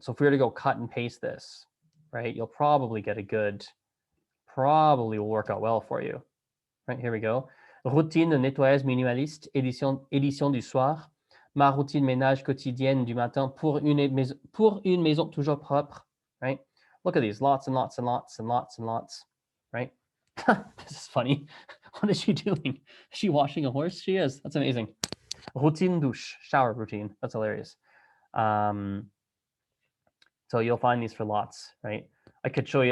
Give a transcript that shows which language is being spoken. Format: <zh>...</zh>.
<en>So if we were to go cut and paste this, right, you'll probably get a good, probably will work out well for you. Right, here we go.</en> <fr>Routine de nettoyage minimaliste, édition du soir. Ma routine ménage quotidienne du matin pour une maison toujours propre.</fr> <en>Right? Look at these, lots and lots and lots and lots and lots. Right? This is funny. What is she doing? Is she washing a horse? She is. That's amazing. Routine douche, shower routine. That's hilarious. So you'll find these for lots, right? I could show you.</en>